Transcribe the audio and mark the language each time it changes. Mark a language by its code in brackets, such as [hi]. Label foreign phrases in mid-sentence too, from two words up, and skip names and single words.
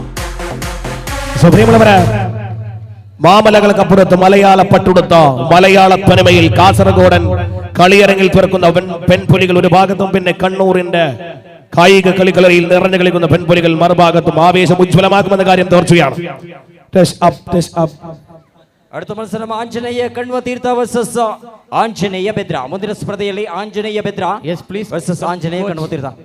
[ml] മാമലകൾക്കപ്പുറത്ത് മലയാള പട്ടുടുത്ത മലയാള തനിമയിൽ കാസർഗോഡൻ കളിയരങ്ങിൽ തുറക്കുന്ന പെൺപുലികൾ ഒരു ഭാഗത്തും, പിന്നെ കണ്ണൂരിന്റെ കായിക കളികളറിയിൽ നിറഞ്ഞു കളിക്കുന്ന പെൺപുലികൾ മറുഭാഗത്തും ആവേശം ഉജ്ജ്വലമാക്കുമെന്ന കാര്യം തീർച്ചയാണ്. അടുത്ത മത്സരം ആഞ്ജനേയ കണ്വതീർത്ഥ ವರ್ಸಸ್ ಆಂಜನೇಯ ಬೆದ್ರ. [kn] ಮುಂದಿನ ಸ್ಪರ್ಧೆಯಲ್ಲಿ ಆಂಜನೇಯ ಬೆದ್ರ ವರ್ಸಸ್ ಆಂಜನೇಯ ಕಣ್ವತೀರ್ಥ.